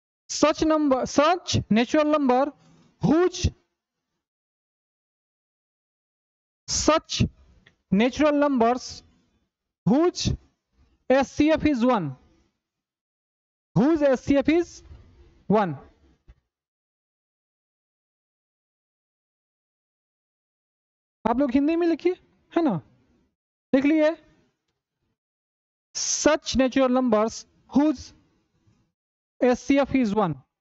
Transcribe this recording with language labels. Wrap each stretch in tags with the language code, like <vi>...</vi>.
<en>such natural number whose such natural numbers whose SCF is 1, whose SCF is 1।</en> <hi>आप लोग हिंदी में लिखिए, है ना, लिख लिए।</hi> <en>such natural numbers whose SCF is 1।</en>